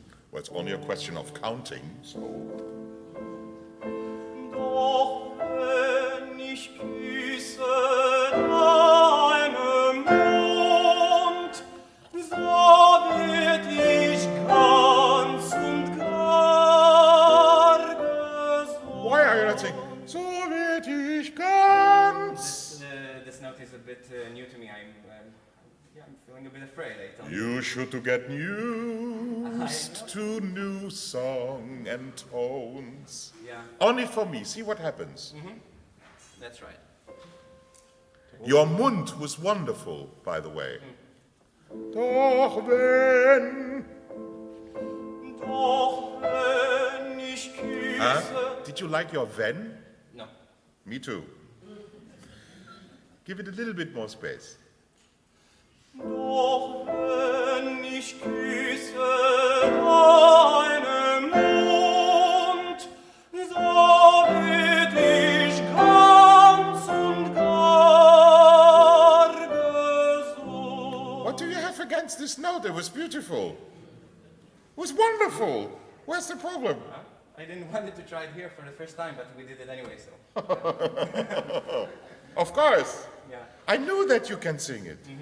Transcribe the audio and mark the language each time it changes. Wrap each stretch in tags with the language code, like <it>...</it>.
<en>Well, it's only a question of counting, so.</en> <de>Doch wenn ich küsse deinen Mund, so werd ich ganz und gar gesund.</de> <en>Why are you not saying,</en> <de>so werd ich ganz?</de> <en>This note is a bit new to me. I'm feeling a bit afraid. I don't You should to get used to new song and tones. Yeah, Only for me, see what happens. that's right. Your Mund was wonderful, by the way.</en> <de>Doch wenn. Doch wenn ich küsse.</de> <en>Did you like your Wenn? No. Me too. Give it a little bit more space.</en> <de>Doch wenn ich küsse deinen Mund, so werd ich ganz und gar gesund.</de> <en>What do you have against this note? It was beautiful. It was wonderful. Where's the problem? I didn't want to try it here for the first time, but we did it anyway, so. Of course. Yeah. I knew that you can sing it.</en>